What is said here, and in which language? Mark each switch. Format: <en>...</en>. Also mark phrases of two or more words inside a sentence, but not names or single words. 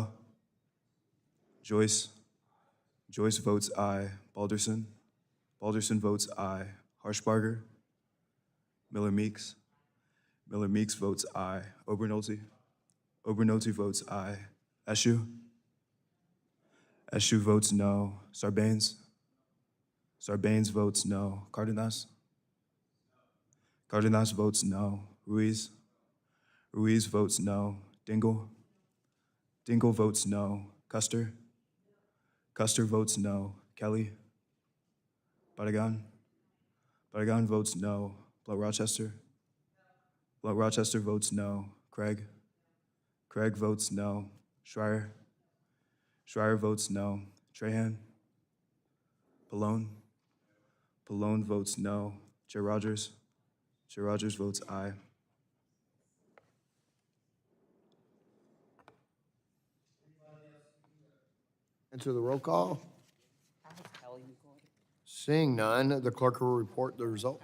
<en>Joyce. Joyce votes aye. Balderson. Balderson votes aye. Harshbarger. Miller Meeks. Miller Meeks votes aye. Obernolte. Obernolte votes aye. Eshu. Eshu votes no. Sarbanes. Sarbanes votes no. Cardenas. Cardenas votes no. Ruiz. Ruiz votes no. Dingle. Dingle votes no. Custer. Custer votes no. Kelly. Barragan. Barragan votes no. Blow Rochester. Rochester votes no. Craig? Craig votes no. Schreier? Schreier votes no. Trahan? Pallone? Pallone votes no. Chair Rodgers? Chair Rodgers votes aye. Enter the roll call. Seeing none, the clerk will report the result.</en>